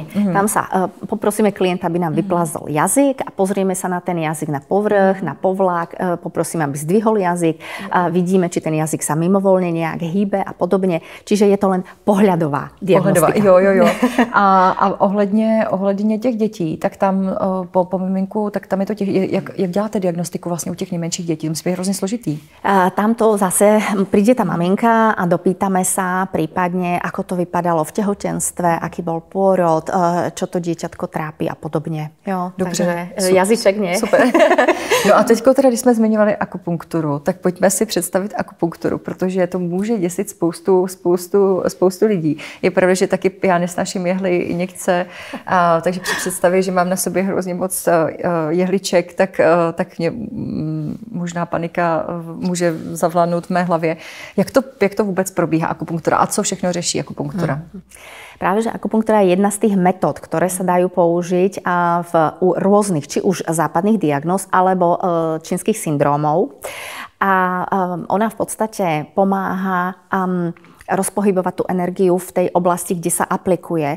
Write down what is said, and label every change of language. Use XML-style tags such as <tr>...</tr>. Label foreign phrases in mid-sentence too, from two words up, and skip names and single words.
<sk>Tam sa poprosíme klienta, aby nám vyplazol jazyk a pozrieme sa na ten jazyk na povrch, na povlak, poprosíme, aby zdvihol jazyk, vidíme, či ten jazyk sa mimovoľne nejak hýbe a podobne. Čiže je to len pohľadová diagnostika.</sk> <cs>Jo. A ohledně těch dětí, tak tam po miminku, tak tam je to jak děláte diagnostiku vlastně u těch nejmenších dětí? To musí být hrozně složitý.</cs> <sk>Tamto zase príde tá maminka a dopýtame sa prípadne, ako to vypadalo v tehotenstve, aký bol pôrod, čo to dieťatko trápi a podobne.</sk> <cs>Jo, dobře.</cs> <sk>Takže jazyček nie.</sk> <cs>Super. No a teďko teda, když jsme zmiňovali akupunkturu, tak pojďme si představit akupunkturu, protože to může děsit spoustu lidí. Je pravda, že taky já nesnáším jehly, injekce, takže při představě, že mám na sobě hrozně moc jehliček, tak mě možná panika může zavládnout v mé hlavě. Jak to vůbec probíhá akupunktura a co všechno řeší akupunktura?</cs> <sk>Práve, že akupunktúra je jedna z tých metód, ktoré sa dajú použiť u rôznych, či už západných diagnóz, alebo čínskych syndrómov. A ona v podstate pomáha rozpohybovať tú energiu v tej oblasti, kde sa aplikuje.</sk>